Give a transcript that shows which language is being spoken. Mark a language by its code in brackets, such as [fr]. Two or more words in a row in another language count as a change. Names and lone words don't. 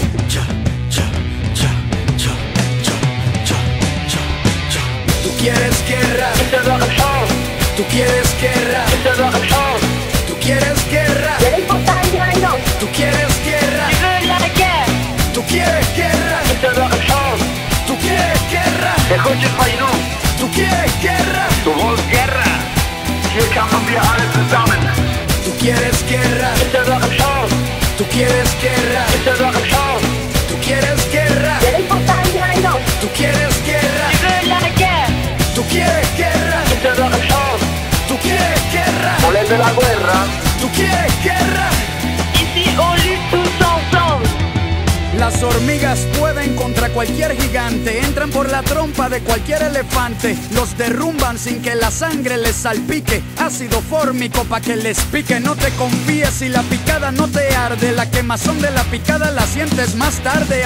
[es] Tú quieres guerra, tú quieres guerra, tú quieres guerra, tú quieres guerra, tú quieres guerra, tú quieres guerra, tú quieres guerra, [de] Du willst Guerra, hier kämpfen wir alle zusammen. [es] tú quieres guerra, tú quieres guerra, tú quieres guerra, tú quieres guerra, tú quieres guerra, tú quieres guerra, [it] Volete la guerra? [es] tú quieres guerra. [fr] Ici on lutte tous ensemble. [es] Las Las hormigas pueden contra cualquier gigante, entran por la trompa de cualquier elefante, los derrumban sin que la sangre les salpique, ácido fórmico pa' que les pique. No te confíes si la picada no te arde, la quemazón de la picada la sientes más tarde.